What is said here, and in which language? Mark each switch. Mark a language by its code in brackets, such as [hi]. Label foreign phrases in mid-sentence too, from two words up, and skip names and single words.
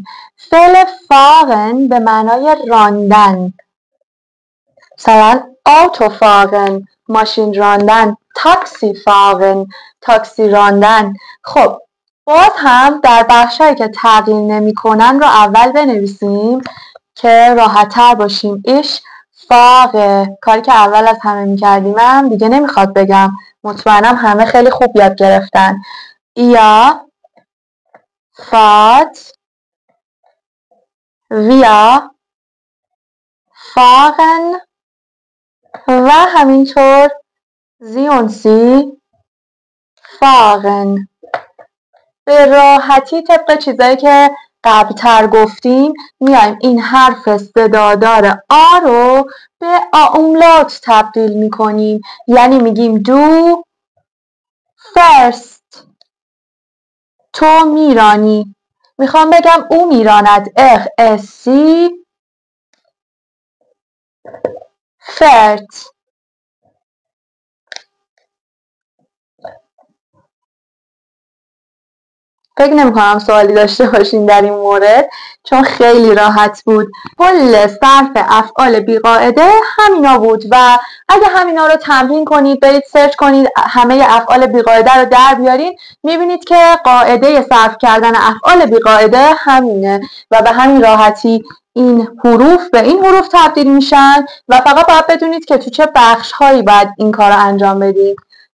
[fa] فعل فاغن به معنای راندن، مثلا [de] Auto fahren [fa] ماشین راندن، [de] Taxi fahren [fa] تاکسی راندن. خب باز هم در بخشایی که تغییر نمی کنن رو اول بنویسیم که راحت تر باشیم. [de] ich fahre, [fa] کاری که اول از همه می کردیم هم دیگه نمیخواد بگم، مطمئنم همه خیلی خوب یاد گرفتن. [de] ihr fahrt, wir fahren [fa] و همینطور [de] sie und sie fahren. [fa] به راحتی طبق چیزایی که قبلتر گفتیم میایم این حرف صدادار آ رو به آ اوملاوت تبدیل میکنیم، یعنی میگیم [de] du fährst. [fa] تو میرانی. میخوام بگم او میراند [de] sie fährt. [fa] فکر نمی‌کنم سوالی داشته باشین در این مورد، چون خیلی راحت بود. کل صرف افعال بیقاعده همینا بود و اگه همینا رو تمرین کنید، برید سرچ کنید، همه افعال بیقاعده رو در بیارین، میبینید که قاعده صرف کردن افعال بیقاعده همینه و به همین راحتی این حروف به این حروف تبدیل میشن و فقط باید بدونید که تو چه بخش‌هایی باید این کار رو انجام بدید.